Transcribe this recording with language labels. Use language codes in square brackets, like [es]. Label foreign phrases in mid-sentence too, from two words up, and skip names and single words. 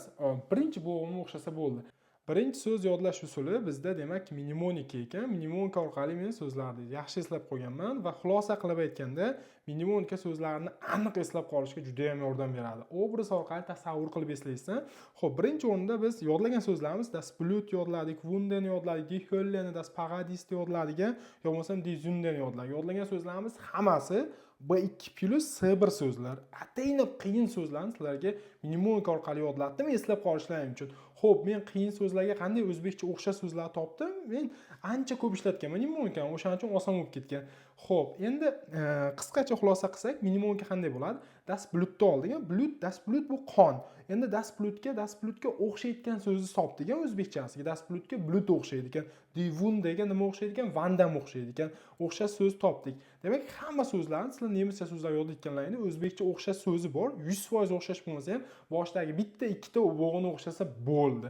[uz] Birinchi bo'g'imni o'xshasa bo'ldi. Birinchi so'z yodlash usuli bizda demak mnemonika ekan. Mnemonika orqali men so'zlarni yaxshi eslab qo'yganman va xulosa qilib aytganda, mnemonika so'zlarni aniq eslab qolishga juda ham yordam beradi. Obraz orqali tasavvur qilib eslaysan. Xo'p, birinchi o'rinda biz yodlagan so'zlarimiz [de] das Blut [uz] yodladik, Wunden yodladik, [de] die Hölle, das Paradies [uz] yodladik, yo bo'lmasam [de] die Sünden [uz] yodladik. Yodlagan so'zlarimiz hammasi B2 plus S1 so'zlar. Atayni qiyin so'zlarni sizlarga mnemonika orqali yodlatdim eslab qolishlaring uchun. Xo'p, men qiyin so'zlarga qanday o'zbekcha o'xshash so'zlar topdim? Men ancha ko'p ishlatganman mnemonikani, o'shaning uchun oson bo'lib ketgan. Xo'p, endi qisqacha xulosa qilsak, mnemonika qanday bo'ladi? [de] Das Blutni [uz] oldik. [de] Blut, das Blut [uz] bu qon. Endi dasplutga o'xshaydigan so'zni topdik o'zbekchasiga. Dasplutga blut o'xshaydi ekan. Divun degan nima o'xshaydi ekan? Vandam o'xshaydi ekan. O'xshash so'z topdik. Demak, hamma so'zlarni sizlar nemischa so'zlar yodlayotganlaringda o'zbekcha o'xshash so'zi bor. 100% o'xshash bo'lmasa ham, boshidagi bitta, ikkita bo'g'ini o'xshasa bo'ldi.